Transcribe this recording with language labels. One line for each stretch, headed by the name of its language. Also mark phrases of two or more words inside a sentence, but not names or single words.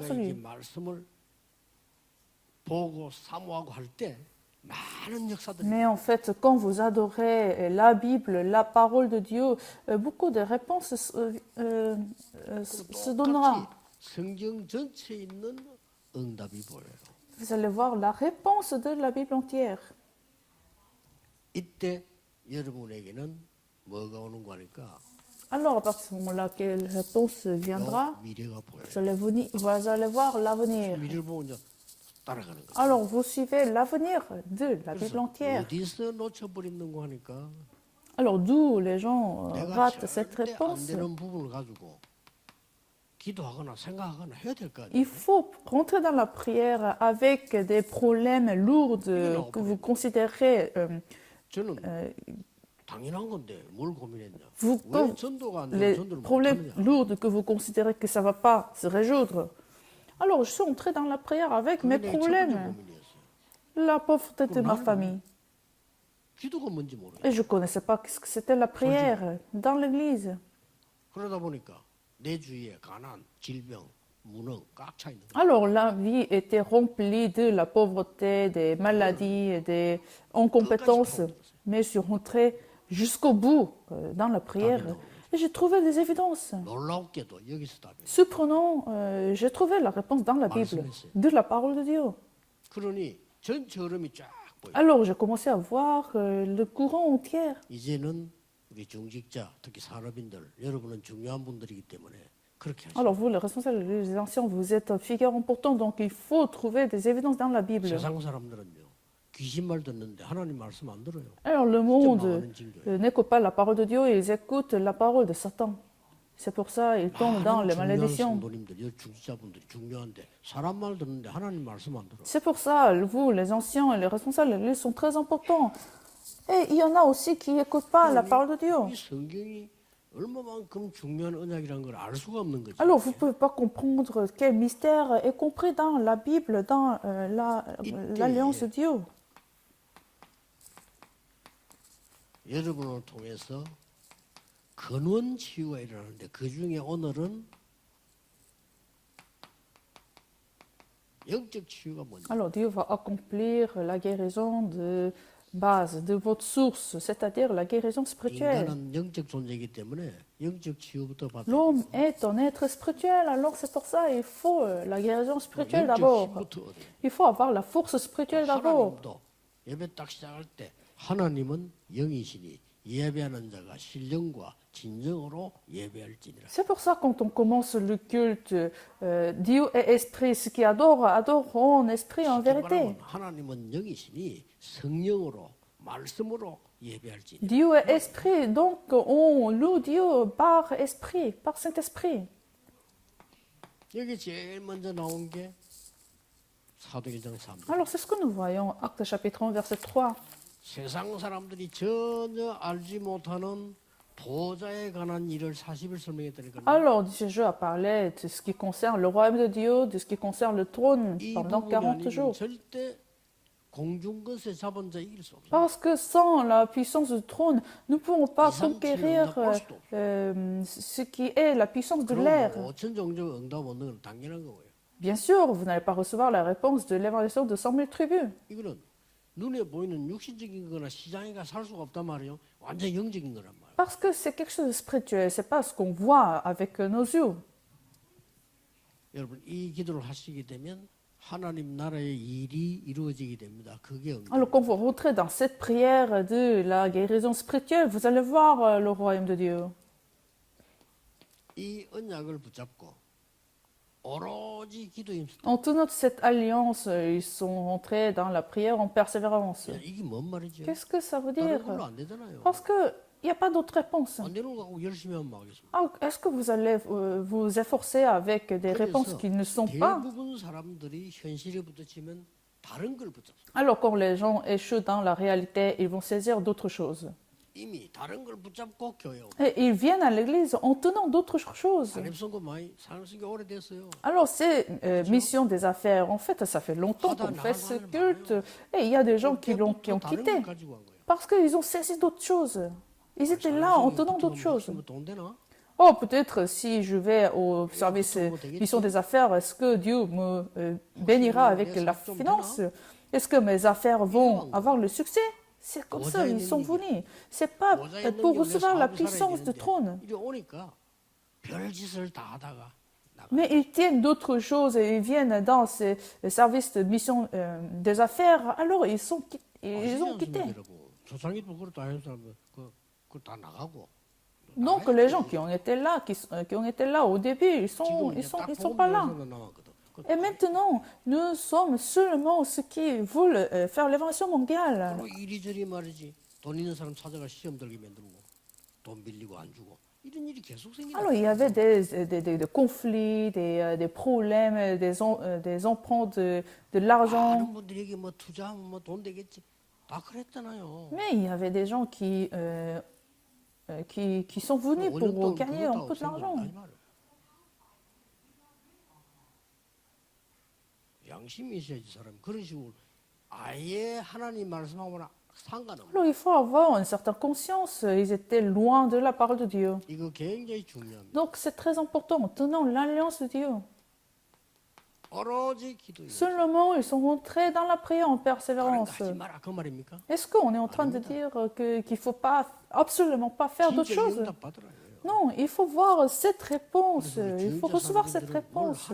Korean: 내가 이게
French: absolue.
Korean: 말씀을 보고 사모하고 할 때 많은 역사들이
French: Mais en fait, quand vous adorez la Bible, la parole de Dieu, beaucoup de réponses se donnera.
Korean: 성경 전체에 있는 응답이 보여요.
French: Vous allez voir la réponse de la Bible entière.
Korean: 이때 여러분에게는 뭐가 오는 거니까
French: Alors, à partir de ce moment-là, quelle réponse viendra?
Korean: 미래가 보여요.
French: Vous allez voir l'avenir.
Korean: 미래를 보고 이제 따라가는 거예요.
French: Alors, vous suivez l'avenir de la Bible
Korean: 그래서
French: entière.
Korean: 어디서 놓쳐버리는 거 하니까
French: Alors, d'où les gens
Korean: 내가
French: ratent cette
Korean: 절대 안
French: réponse?
Korean: 되는 부분을 가지고 기도하거나 생각하거나 해야 될 거 아니에요.
French: Il faut rentrer dans la prière avec des problèmes lourds que vous considérez.
Korean: 저는 당연한 건데 뭘 고민했냐.
French: Vous,
Korean: 왜 전도가 안 되는
French: les
Korean: 전도를
French: problèmes
Korean: 못하느냐.
French: lourds que vous considérez que ça ne va pas se résoudre. Alors, je suis entrée dans la prière avec mes
Korean: 그게 내 첫 번째
French: problèmes.
Korean: 고민이었어요.
French: La pauvreté de ma famille.
Korean: 기도가 뭔지 모르겠어요.
French: Et je ne connaissais pas ce que c'était la prière dans l'église.
Korean: 그러다 보니까 내 주위에 가난, 질병, 무능 꽉 차 있는 거예요.
French: Alors, la vie était remplie de la pauvreté, des maladies, des incompétences. Mais je suis rentrée jusqu'au bout dans la prière et j'ai trouvé des évidences.
Korean: 놀랍게도 여기서 답이.
French: Surprenant, j'ai trouvé la réponse dans la Bible, de la parole de Dieu.
Korean: 그러니 전체 흐름이 쫙 보여.
French: Alors, j'ai commencé à voir le courant entier.
Korean: 이제는 우리 중직자, 특히 산업인들, 여러분은 중요한 분들이기 때문에 그렇게 하시죠.
French: Alors, vous, les responsables, les anciens, vous êtes figure important, donc il faut trouver des évidences dans la Bible.
Korean: 세상 사람들은요 귀신 말 듣는데 하나님 말씀 안 들어요.
French: Alors, le
Korean: 진짜
French: monde
Korean: 망하는 징조예요.
French: n'écoute pas la parole de Dieu, ils écoutent la parole de Satan. C'est pour ça qu'ils tombent dans les
Korean: 많은 중요한
French: malédictions.
Korean: 성도님들, 여 중직자분들이 중요한데 사람 말 듣는데 하나님 말씀 안 들어.
French: C'est pour ça, vous, les anciens et les responsables de l'Église sont très importants. Et il y en a aussi qui n'écoutent pas la parole de Dieu.
Korean: 이 성경이 얼마만큼 중요한 언약이라는 걸 알 수가 없는 거죠.
French: Alors, vous ne pouvez pas comprendre quel mystère est compris dans la Bible, dans l'alliance de Dieu.
Korean: 여러분을 통해서 근원 치유가 일어나는데 그 중에 오늘은 영적 치유가 뭔지.
French: Alors, Dieu va accomplir la guérison de base, de votre source, c'est-à-dire la guérison spirituelle.
Korean: 인간은 영적 존재이기 때문에 영적 치유부터 받아야
French: L'homme est un être spirituel, alors c'est pour ça qu'il faut la guérison spirituelle
Korean: 영적
French: d'abord.
Korean: 힘부터 얻어요.
French: Il faut avoir la force spirituelle d'abord.
Korean: 하나님도 예배 딱 시작할 때 하나님은 영이시니 예배하는 자가 신령과 진정으로 예배할지니라.
French: C'est pour ça quand on commence le culte, Dieu est esprit, ceux qui adorent, adorent en esprit et en
Korean: 쉽게
French: vérité.
Korean: 말하면 하나님은 영이시니 성령으로 말씀으로 예배할지니라.
French: Dieu est esprit, donc on loue Dieu par esprit, par Saint-Esprit.
Korean: 여기 제일 먼저 나온 게 사도행전 3절.
French: Alors c'est ce que nous voyons, Actes chapitre 1, verset 3.
Korean: 세상 사람들이 전혀 알지 못하는 보좌에 관한 일을 40일 설명했다니까요.
French: Alors, Jésus a parlé de ce qui concerne le royaume de Dieu, de ce qui concerne le trône
Korean: 이
French: pendant
Korean: 부분이
French: 40
Korean: 아니면
French: jours.
Korean: 절대 공중것에 잡은 자 이길 수 없어요.
French: Parce que sans la puissance du trône, nous ne pourrons pas conquérir ce qui est la puissance de l'air.
Korean: 그럼 5천 종족 응답 얻는 건 당연한 거고요.
French: Bien sûr, vous n'allez pas recevoir la réponse de l'évaluation de 100 000 tribus.
Korean: 이거는 눈에 보이는 육신적인 거나 시장에가 살 수가 없단 말이에요. 완전 영적인 거란 말이에요.
French: Parce que c'est quelque chose de spirituel, c'est pas ce qu'on voit avec nos yeux.
Korean: 여러분 이 기도를 하시게 되면 하나님 나라의 일이 이루어지게 됩니다. 그게 응답.
French: Alors quand vous rentrez dans cette prière de la guérison spirituelle, vous allez voir le royaume de Dieu.
Korean: 이 언약을 붙잡고 오로지 기도에
French: En tenant cette alliance, ils sont rentrés dans la prière en persévérance.
Korean: 이게 뭔 말이죠?
French: Qu'est-ce que ça veut
Korean: 다른
French: dire?
Korean: 걸로 안 되잖아요.
French: Parce qu'il n'y a pas d'autre réponse.
Korean: 안 되는 거 갖고 열심히 하면 막겠습니다.
French: Ah, est-ce que vous allez vous efforcer avec des réponses qui ne sont pas?
Korean: 대부분 사람들이 현실에 붙으면 다른 걸 붙잡습니다.
French: Alors quand les gens échouent dans la réalité, ils vont saisir d'autres choses.
Korean: 이미 다른 걸 붙잡고 교회 오고.
French: Et ils viennent à l'église en tenant d'autres choses.
Korean: 사람 선거 많이 사람 선거 오래됐어요.
French: Alors ces missions des affaires, en fait, ça fait longtemps qu'on fait ce culte. Et il y a des gens qui ont
Korean: 다른
French: quitté
Korean: 걸 가지고 간 거예요.
French: parce qu'ils ont saisi d'autres choses. Ils étaient là en tenant d'autres choses.
Korean: 돈 되나?
French: Oh, peut-être si je vais au service mission des affaires, est-ce que Dieu me bénira avec la finance? Est-ce que mes affaires vont avoir le succès? C'est comme ça, ils sont venus. C'est pas pour recevoir la puissance du trône.
Korean: 이리 오니까 별짓을 다 하다가 나가.
French: Mais ils tiennent d'autres choses et ils viennent dans ces services de mission des affaires. Alors ils ont quitté.
Korean: 조상이도 그렇다 하는 사람들 그거 다 나가고.
French: Donc les gens qui ont été là, qui ont été là au début, ils sont pas là. Et maintenant, nous sommes seulement ceux qui veulent faire l'évaluation mondiale.
Korean: 이리저리 말이지. 돈 있는 사람 찾아가 시험 들게 만들고 돈 빌리고 안 주고 이런 일이 계속 생기는.
French: Alors il y avait des conflits, des problèmes, des emprunts de l'argent.
Korean: 많은 분들에게 뭐 투자하면 뭐 돈 되겠지. 다 그랬잖아요.
French: Mais il y avait des gens qui sont venus pour gagner un peu de l'argent.
Korean: 양심이 있어야지 사람. 그런 식으로 아예 하나님 말씀하고는 상관없는.
French: Alors il faut avoir une certaine conscience. Ils étaient loin de la parole de Dieu.
Korean: 이거 굉장히 중요합니다.
French: Donc c'est très important en tenant l'alliance de Dieu.
Korean: 오로지 기도예요.
French: Seulement ils sont rentrés dans la prière en
Korean: 다른 거
French: persévérance.
Korean: 하지 마라 그 말입니까?
French: Est-ce qu'on est en train de dire qu'il ne faut pas absolument pas faire d'autres
Korean: 진짜
French: choses?
Korean: 응답 받으라요.
French: Non, il faut voir cette réponse. Il faut recevoir cette
Korean: 뭘
French: réponse.